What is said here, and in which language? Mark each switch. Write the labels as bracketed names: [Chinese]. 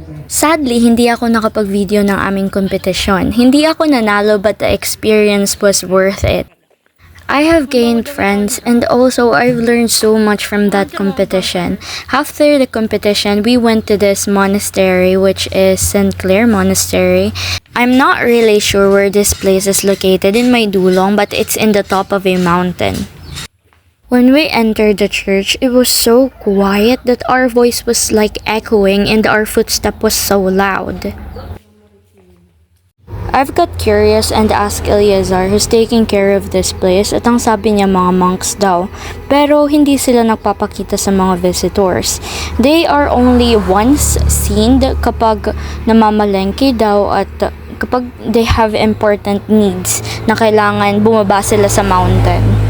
[Filipino] Sadly, hindi ako nakapag-video ng aming kompetisyon. Hindi ako nanalo [English] but the experience was worth it. I have gained friends and also I've learned so much from that competition. After the competition, we went to this monastery which is St. Clair Monastery. I'm not really sure where this place is located in Maydulong, but it's in the top of a mountain. When we entered the church, it was so quiet that our voice was like echoing and our footstep was so loud. I've got curious and asked Eleazar who's taking care of this place [Filipino] at ang sabi niya mga monks daw. Pero hindi sila nagpapakita sa mga visitors. [English] They are only once seen [Filipino] kapag namamalengke daw at kapag [English] they have important needs [Filipino] na kailangan bumaba sila sa mountain.